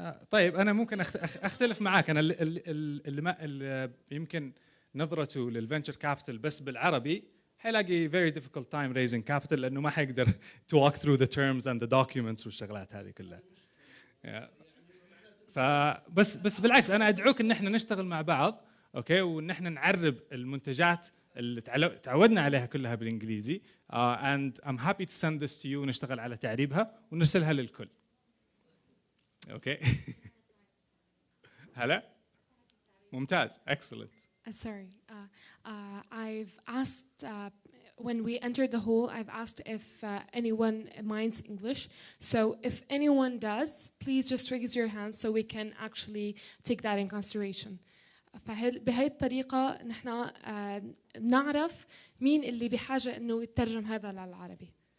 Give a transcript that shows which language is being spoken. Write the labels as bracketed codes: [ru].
[ar] طيب أنا ممكن أختلف معاك. أنا اللي يمكن نظرته للفنتشر كابيتال بس بالعربي حيلاقي [en] very difficult time raising capital [ar] لأنه ما حيقدر [en] to walk through the terms and the documents [ar] والشغلات هذه كلها. فبس بالعكس أنا أدعوك إن إحنا نشتغل مع بعض، أوكي، وإن إحنا نعرب المنتجات اللي تعودنا عليها كلها بالإنجليزي. [en] and I'm happy to send this to you [ar] ونشتغل على تعريبها ونرسلها للكل. أوكي. هلا. ممتاز. [en] Excellent. Sorry. I've asked when we entered the hall, I've asked if anyone minds English. So if anyone does, please just raise your hand so we can actually take that in consideration. [ar] بهاي الطريقة نحن نعرف مين اللي بحاجة إنه يترجم هذا للعربي.